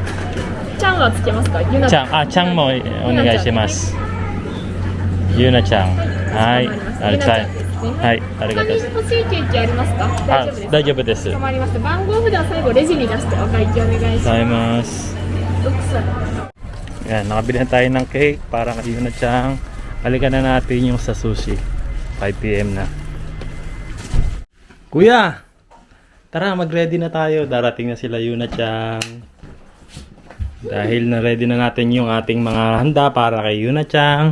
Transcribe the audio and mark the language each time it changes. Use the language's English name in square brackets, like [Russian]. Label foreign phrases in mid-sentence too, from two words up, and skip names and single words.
[Japanese] ちゃんはつけますか？ユナちゃん、ちゃんもお願いします。ユーナちゃん。はい。はい、ありがとうございます。欲しいケーキありますか？大丈夫です。大丈夫です。困りました。番号札は最後レジに出してお会計お願いしございます。 [Filipino] ます。Yan, nakabili na tayo ng cake para kay Yuna-chan. Balikan na natin yung sa sushi. 5 PM na. Kuya! Tara, mag-ready na tayo. Darating na sila Yuna-chan. Dahil na-ready na natin yung ating mga handa para kay Yuna-chan.